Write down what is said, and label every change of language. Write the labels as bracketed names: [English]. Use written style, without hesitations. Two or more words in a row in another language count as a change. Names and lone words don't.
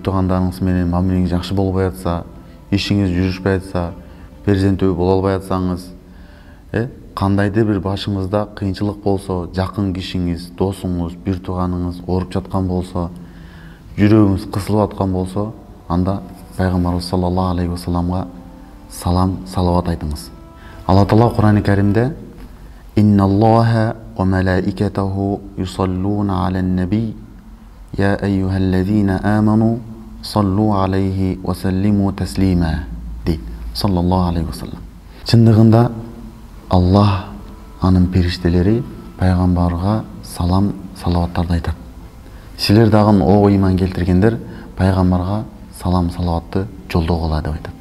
[Kyrgyz] туугандарыңыз менен мамилеңиз жакшы болбой атса, ишиңиз жүрүшпөй атса, перзенттүү боло албай атсаңыз, кандайдыр бир башыңызда кыйынчылык болсо, жакын кишиңиз, досуңуз, бир тууганыңыз ооруп жаткан болсо, жүрөгүңүз кысылып аткан болсо, анда пайгамбарыбыз [Arabic] صلى الله عليه وسلم [Kyrgyz] салам, салават айтыңыз. Алла Таала Кур'ан-ы Каримде [Arabic] إن الله وملائكته يصلون على النبي يا أيها الذين آمنوا صلوا عليه وسلموا تسليما дейт. صلى الله عليه وسلم. [Kyrgyz] Чындыгында Аллах, анын периштелери пайгамбарга салам, салаваттарды айтат. Силер дагы о ыйман келтиргендер пайгамбарга салам, салаватты жолдогула деп айтат.